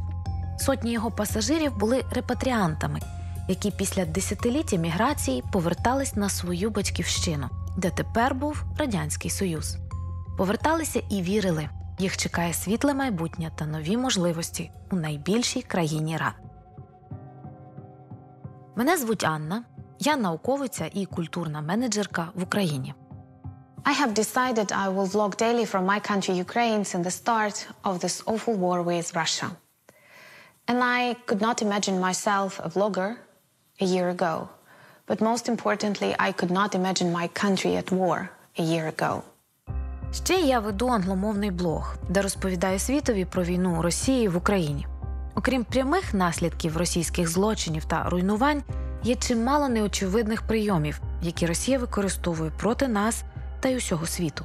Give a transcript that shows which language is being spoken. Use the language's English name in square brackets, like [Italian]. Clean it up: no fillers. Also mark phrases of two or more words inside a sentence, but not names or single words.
[Ukrainian] Сотні його пасажирів були репатріантами, які після десятиліття міграції повертались на свою батьківщину, де тепер був Радянський Союз. Поверталися і вірили, їх чекає світле майбутнє та нові можливості у найбільшій країні рад. Мене звуть Анна, я науковиця і культурна менеджерка в Україні. [English] I have decided I will vlog daily from my country, Ukraine, since the start of this awful war with Russia. And I could not imagine myself a vlogger a year ago. But most importantly, I could not imagine my country at war a year ago. [Ukrainian] Ще я веду англомовний блог, де розповідаю світові про війну Росії в Україні. Окрім прямих наслідків російських злочинів та руйнувань, є чимало неочевидних прийомів, які Росія використовує проти нас та й усього світу.